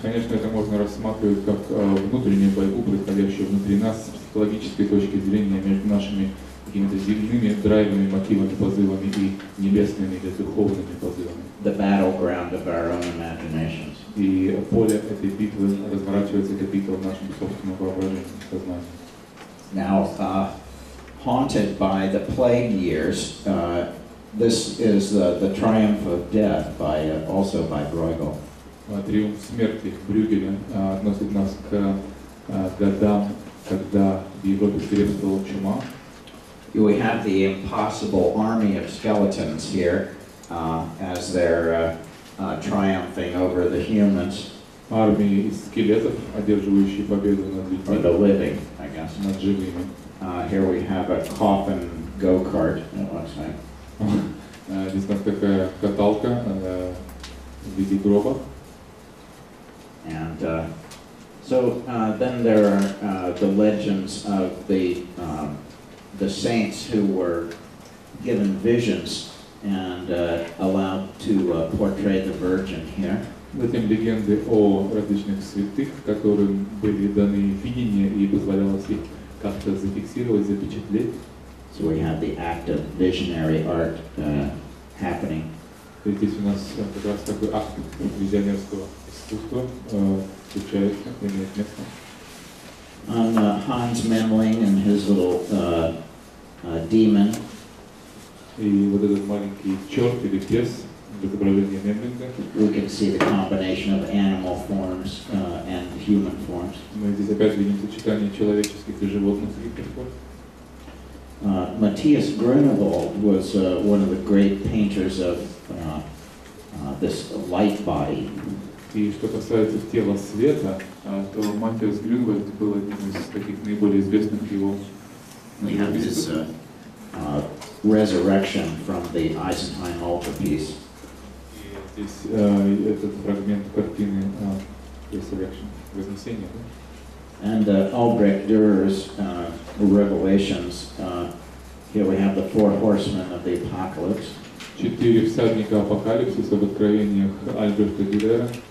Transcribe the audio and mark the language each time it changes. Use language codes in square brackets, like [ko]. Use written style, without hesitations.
[ru] Конечно, это можно рассматривать как внутреннюю борьбу, происходящую внутри нас с психологической точки зрения между нашими какими-то земными драйвами, мотивами, позывами и небесными или духовными позывами. [en] The battleground of our own imaginations. [ru] И поле этой битвы разворачивается, эта битва в нашем собственном воображении, сознании. [en] Now, haunted by the plague years, this is the triumph of death, also by Bruegel. [ru] Триумф смерти Брюгеля относит нас к годам, когда в Европе свирепствовала чума. [en] We have the impossible army of skeletons here as they're triumphing over the humans. [ru] Армии из скелетов, одерживающие победу над людьми. [en] Or the living, I guess. [ru] Над живыми. [en] Here we have a coffin go-kart, it looks like. [ru] Здесь у нас такая каталка в виде гроба. [en] And so then there are the legends of the saints who were given visions and allowed to portray the Virgin here. [ru] Затем легенды о различных святых, которым были даны видения и позволялось их как-то зафиксировать, запечатлеть. [en] So we have the act of visionary art happening. [ru] Здесь у нас как раз такой акт визионерского искусства случается, имеет место. [en] Hans Memling and his little demon. [ru] И вот этот маленький черт или бес в изображении Мемлинга. [en] We can see the combination of animal forms and human forms. [ru] Мы здесь опять видим сочетание человеческих и животных форм. [en] Matthias Grunewald was one of the great painters of this light body. [ru] И что касается тела света, то Маттиас Грюнвальд был одним из таких наиболее известных его. [en] We have this resurrection from the Eisenstein altarpiece. [ru] Здесь этот фрагмент картины Resurrection, Вознесение. [en] And Albrecht Dürer's Revelations. Here we have the four horsemen of the apocalypse. [ru] 4 всадника апокалипсиса в откровениях Альбрехта Дюрера.